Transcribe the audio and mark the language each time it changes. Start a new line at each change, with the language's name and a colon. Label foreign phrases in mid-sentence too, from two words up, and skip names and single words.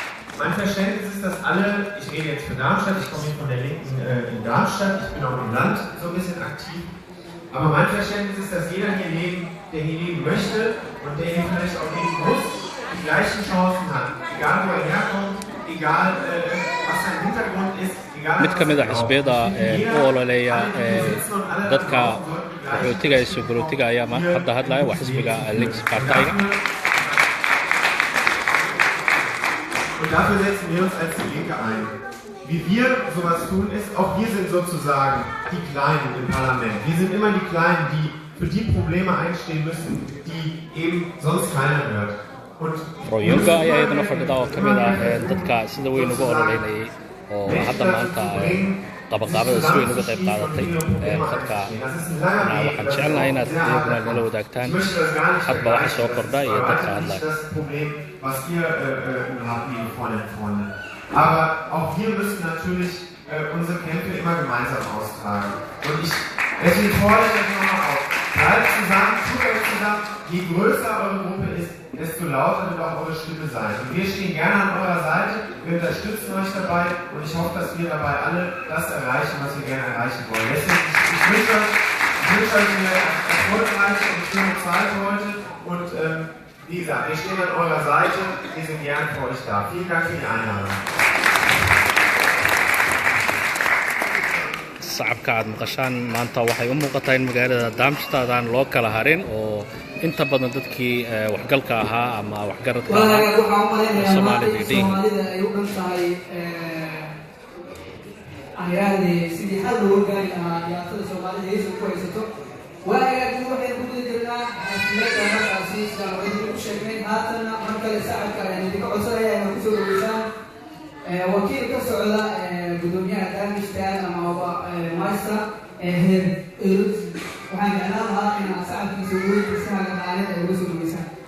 German: Mein Verständnis ist, dass alle, ich rede jetzt für Darmstadt, ich komme hier von der Linken in Darmstadt, ich bin auch im Land so ein bisschen aktiv, aber mein Verständnis ist, dass jeder hier leben, der hier leben möchte und der hier vielleicht auch leben muss, die gleichen Chancen hat, egal wo er herkommt, egal was sein Hintergrund ist, egal
Somali: mid ka mid ah xisbiyada u ololeeya dadka qaxootiga iyo suuqrootiga ayaa hadda hadlaya waa xisbiga Links Parteiga.
German: Und dafür setzen wir uns als die Linke ein. Wie wir sowas tun, ist, auch wir sind sozusagen die Kleinen im Parlament. Wir sind immer die Kleinen, die für die Probleme einstehen müssen, die eben sonst keiner hört.
Somali: Royonga ayaa iyadana fadhida oo ka mid ah dadka sida weyn uga ololeynayay oo hadda maanta qabaqaabada si weyn uga qayb qaadatay dadka waxaan jecelnahay inaad iyaguna nala wadaagtaan hadba waxa soo kordha iyo dadka hadlaya.
German: Aber auch wir müssen natürlich unsere Kämpfe immer gemeinsam austragen. Und deswegen fordere ich nochmal auf. Bleibt zusammen, tut euch zusammen. Je größer eure Gruppe ist, desto lauter wird auch eure Stimme sein. Und wir stehen gerne an eurer Seite, wir unterstützen euch dabei und ich hoffe, dass wir dabei alle das erreichen, was wir gerne erreichen wollen. Deswegen, ich wünsche euch eine erfolgreiche und schöne Zeit heute und wie gesagt, wir stehen an eurer Seite, wir sind gerne für euch da. Vielen Dank für die Einladung.
Somali: shacabka aad maqashaan maanta waxay u muuqataa in magaalada Darmstadt aan loo kala harin oo inta badan dadkii waxgalka ahaa ama waxgaradka Soomaalida ay u dhantahay ayaadii sidii hal loo gaari lahaa iyada Soomaalida ay ku haysato waayagu waxay ku jirnaa xafladda markaasi saameeyay ku sheegay haatana marka la shacabka ay ka codsanayaan inay ku soo dhaweeyaan wakiil ka socda gudoomiyaha Darmstadt ama master heer waxaan jeclaan lahaa inaad shacabkiisa weydiisaan magaalada ay uga soo dhaweysaan.